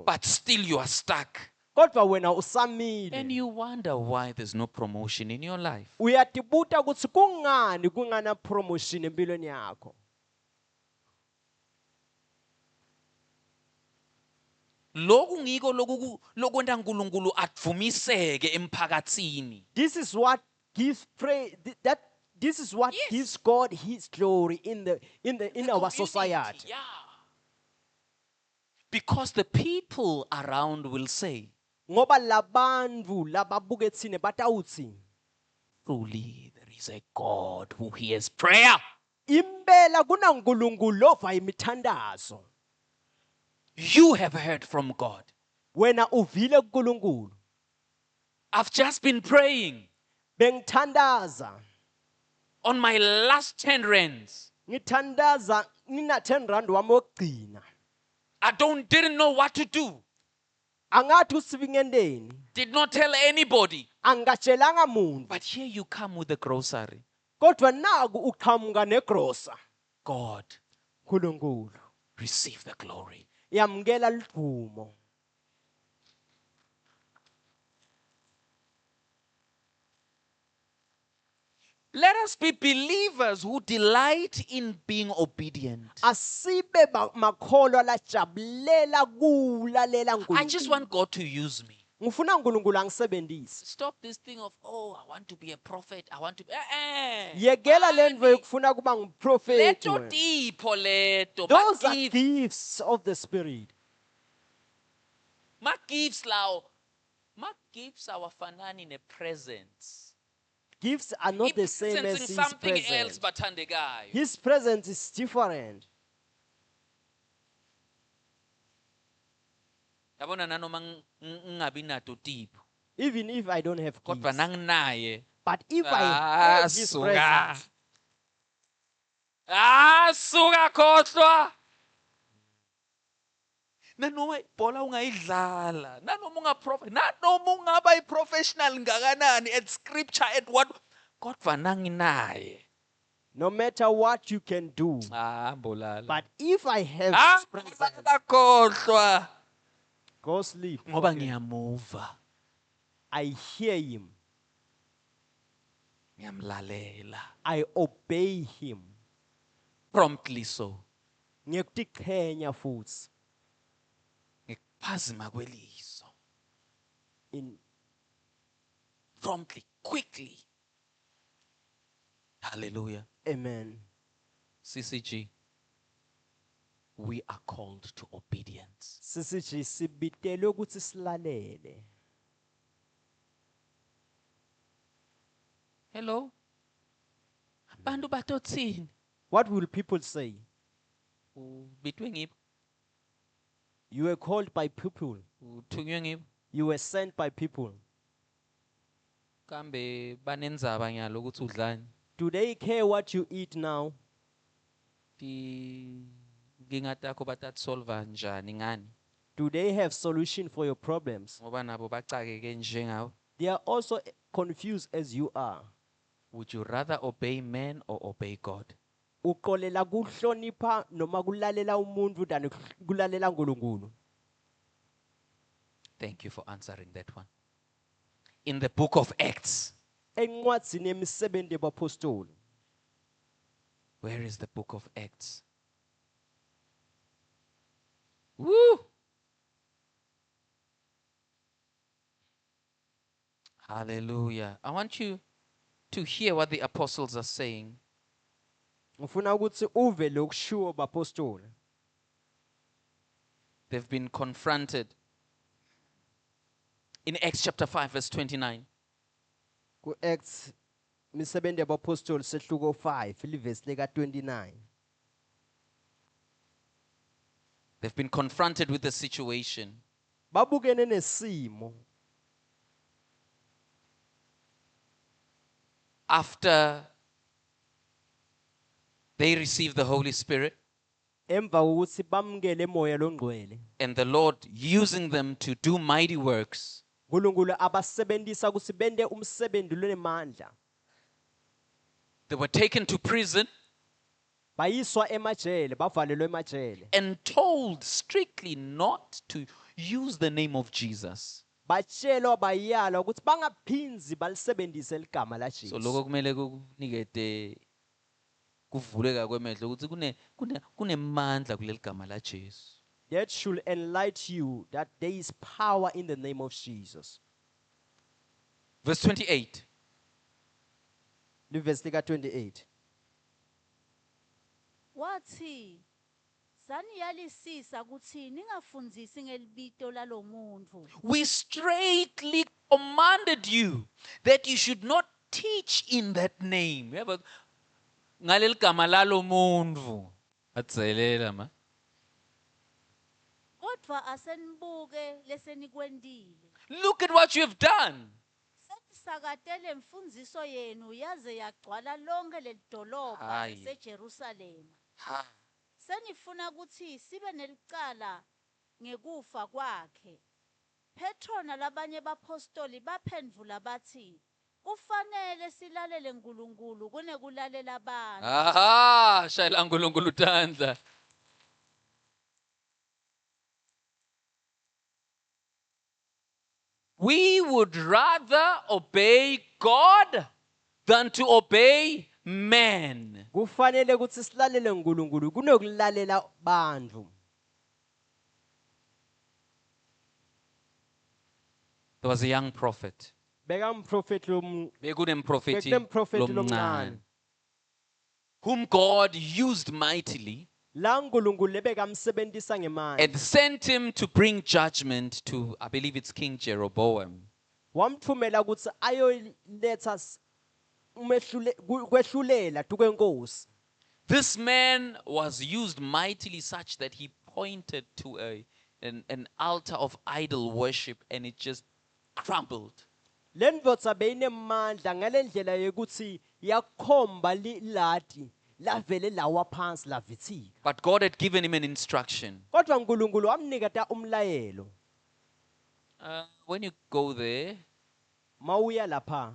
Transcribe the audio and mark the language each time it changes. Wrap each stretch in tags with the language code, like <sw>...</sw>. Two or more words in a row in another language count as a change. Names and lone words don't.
<en>But still you are stuck.</en> <ss>Kodwa wena</ss> <en>And</en> <ss>usamile.</ss> <en>you wonder why there's no promotion in your life.</en> <ss>Uyatibuta ukuthi kungani kungana promotion empilweni yakho. Lokhu ngiko lokwenta uNkulunkulu avumiseke emphakatsini.</ss> <en>This is what gives praise that this is what Yes. gives God his glory in our Community, society. Yeah. Because the people around will say,</en> <ss>Ngoba labantu lababuke thine batawuthi</ss> <en>truly there is a God who hears prayer.</en> <ss>impela kunaNkulunkulu ova imithandazo.</ss> <en>You have heard from God.</en> <ss>Wena uvile kuNkulunkulu.</ss> <en>I've just been praying</en> <ss>Bengithandaza.</ss> <en>on my last 10 rands.</en> <ss>Ngithandaza ngina 10 rand wami wokugcina.</ss> <en>I didn't know what to do.</en> <ss>Angathi usibingendeni.</ss> <en>Did not tell anybody.</en> <ss>Angatshelanga muntu.</ss> <en>But here you come with the grocery.</en> <ss>Kodwa naku uqhamuka negrocer.</ss> <en>God,</en> <ss>uNkulunkulu</ss> <en>receive the glory.</en> <ss>yamkela ligqumo.</ss> <en>Let us be believers who delight in being obedient.</en> <ss>Asibe makholwa lajabulela kulalela</ss> <en>I just</en> <ss>uNkulunkulu.</ss> <en>want God to use me.</en> <ss>Ngifuna uNkulunkulu angisebenzise.</ss> <en>Stop this thing of, oh, I want to be a prophet. I want to be.</en> <ss>Yekela lento yokufuna kuba nguprofeti. Leto wena. tipo leto.</ss> <en>Those are gifts of the spirit.</en> <ss>Ma gifts lao. Ma gifts awafanani ne presence.</ss> <en>Gifts are not the same as Representing his something else presence.</en> <ss>bathandekayo.</ss> <en>His presence is different.</en> <ss>Yabona nanoma ngingabi nato tipo.</ss> <en>Even if I don't have</en> <ss>Kodwa</ss> <en>gifts.</en> <ss>nanginaye.</ss> <en>But if I have his</en> <ss>Suka.</ss> <en>presence,</en> <ss>Suka khohlwa. Nanoma ibhola ungayidlala, nanoma ungaba i-professional ngakanani</ss> <en>at scripture at what,</en> <ss>kodwa nanginaye.</ss> <en>no matter what you can do,</en> <ss>Mbolala.</ss> <en>but if I have his presence,</en> <ss>Khohlwa.</ss> <en>go sleep.</en> <ss>Ngoba ngiyamuva,</ss> <en>I hear him.</en> <ss>ngiyamlalela.</ss> <en>I obey him. Promptly so.</en> <ss>Ngiyakutiqhenya futhi Ngikuphazima kweliso.</ss> <en>in Promptly, quickly. Hallelujah. amen. CCG. We are called to obedience.</en> <ss>Sisithi sibitelwe ukuthi silalele.</ss> <en>Hello?</en> <ss>Bantu batotsini.</ss> <en>What will people say?</en> <ss>Between ngiphi?</ss> <en>You were called by people.</en> <ss>Uthunywe ngiphi?</ss> <en>You were sent by people.</en> <ss>Kambe banenzaba nyalo ukuthi udlani?</ss> <en>Do they care what you eat now?</en> <ss>Inkinga takho batatisolva njani ngani?</ss> <en>Do they have solution for your problems?</en> <ss>Ngoba nabo bacakeke njengawe.</ss> <en>They are also confused as you are. Would you rather obey men or obey God?</en> <ss>Uqolela kuhlonipha noma kulalela umuntu than kulalela uNkulunkulu.</ss> <en>Thank you for answering that one. In the book of Acts,</en> <ss>Encwadzini yemisebenzi yabapostoli.</ss> <en>where is the book of Acts? Woo! Hallelujah. I want you to hear what the apostles are saying.</en> <ss>Ngifuna ukuthi uve lokushiwo bapostoli.</ss> <en>They've been confronted. In Acts chapter 5, verse 29.</en> <ss>Ku-Acts imisebenzi yabapostoli sehluko 5 ilivesi lika 29.</ss> <en>They've been confronted with the situation.</en> <ss>Babukene nesimo</ss> <en>After they received the Holy Spirit</en> <ss>emva kokuthi bamukele emoya longcwele.</ss> <en>and the Lord using them to do mighty works,</en> <ss>uNkulunkulu abasebenzisa ukuthi bende umsebenzi lonemandla.</ss> <en>they were taken to prison</en> <ss>Bayiswa emajele, bavalelwe emajele.</ss> <en>and told strictly not to use the name of Jesus.</en> <ss>Batshelwa bayala ukuthi bangaphinzi balisebenzise igama la</ss> <en>So</en> <ss>Jesu. lokho kumele kunikete kuvuleka kwemehlo ukuthi kunemandla kuleli gama la Jesu.</ss> <en>That should enlighten you that there is power in the name of Jesus. Verse 28.</en> <ss>Livesi lika 28. wathi saniyalisisa ukuthi ningafundzisi ngelibito lalomuntu</ss> <en>We straightly commanded you that you should not teach in that name.</en> <ss>Yabo ngaleli gama lalo muntu. Atselela ma. kodwa asenibuke lesenikwendile Look at what you have done. senisakatele mfundziso yenu yaze yagcwala lonke ledolobha Hayi. laseJerusalema Ha. senifuna ukuthi sibe nelicala ngekufa kwakhe. Petro nalabanye bapostoli baphendvula bathi kufanele silalele uNkulunkulu kunekulalela abantu. Aha, shayela uNkulunkulu tandla.</ss> <en>We would rather obey God than to obey man.</en> <ss>Kufanele ukuthi silalele uNkulunkulu kunokulalela abantu.</ss> <en>There was a young prophet.</en> <ss>Beka umprofeti Bekunemprofeti Bekunemprofeti lomncane, lomncane.</ss> <en>whom God used mightily</en> <ss>La uNkulunkulu lebeka msebenzisa ngemandla.</ss> <en>and sent him to bring judgment to, I believe it's King Jeroboam.</en> <ss>Wamthumela ukuthi ayoletha kwehlulela tukwenkosi.</ss> <en>This man was used mightily such that he pointed to an altar of idol worship and it just crumbled.</en> <ss>Lendvodza beyinemandla ngalendlela yokuthi yakhomba lati lavele lawa phansi lavithika.</ss> <en>But God had given him an instruction.</en> <ss>Kodwa uNkulunkulu wamniketa umlayelo.</ss> <en>When you go there,</en> <ss>Mawuya lapha</ss>